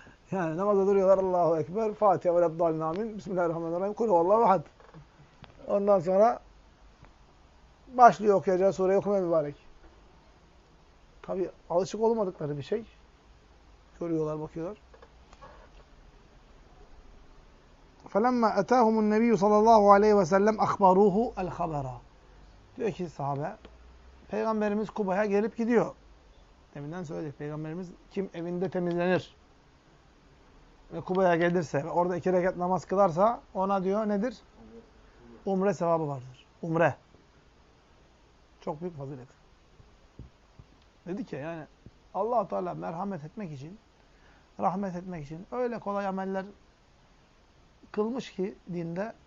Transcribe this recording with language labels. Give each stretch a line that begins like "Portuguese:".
Turkish: Yani namazda duruyorlar Allahu Ekber, Fatiha ve Abdallah'ın amin, Bismillahirrahmanirrahim, kul huvallahu ahad. Ondan sonra başlıyor okuyacağı sureyi okumaya mübarek. Tabi alışık olmadıkları bir şey. Görüyorlar, bakıyorlar.
Arabic: فَلَمَّا اَتَاهُمُ النَّبِيُّ صَلَى اللّٰهُ عَلَيْهِ وَسَلَّمْ اَخْبَرُوهُ الْخَبَرَى
Turkish: Diyor ki sahabe, Peygamberimiz Kuba'ya gelip gidiyor. Deminden söyledik, Peygamberimiz kim evinde temizlenir ve Kuba'ya gelirse ve orada iki rekat namaz kılarsa ona diyor nedir? Umre sevabı vardır. Umre. Çok büyük fazilet. Dedi ki yani Allah-u Teala merhamet etmek için, rahmet etmek için öyle kolay ameller kılmış ki dinde.